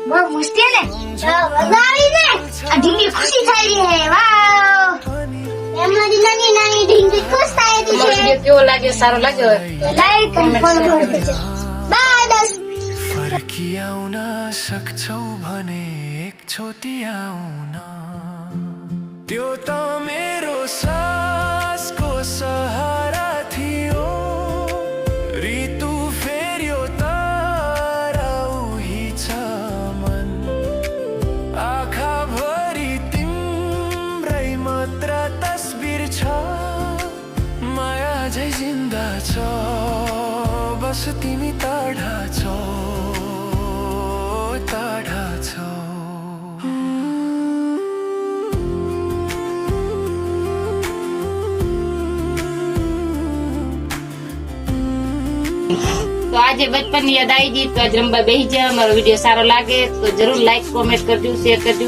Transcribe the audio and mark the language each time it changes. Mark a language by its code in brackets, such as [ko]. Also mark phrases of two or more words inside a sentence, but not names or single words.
[gu] બહુ મસ્તી ને. મજા આવી ને. આ ઢીંગલી ખુશી થઈ રહી હે. વાવ એમની નાની નાની ઢીંગલી ખુશ થઈ રહી તમારો છે. વિડીયો કેવો લાગ્યો? સારો લાગ્યો? લાઈક અને ફોલો કરજો. બાય દસ. ફરકી આઉં ના શકછો भने એક છોટી આઉં ના [ne] त्यो तो मेरो सास को सहारा थियो ऋतु फेर्यो तारा उही छ मन आँखा भरी तिम्रै मात्र तस्बिर छ माया झै जिन्दा छ बस तिमी टाढा છો टाढा છો. [gu] તો આજે બચપન ની યાદ આવી ગઈ તો આજ રમવા બેસી જાય. અમારો વિડીયો સારો લાગે તો જરૂર લાઈક કોમેન્ટ કરજો, શેર કરજો.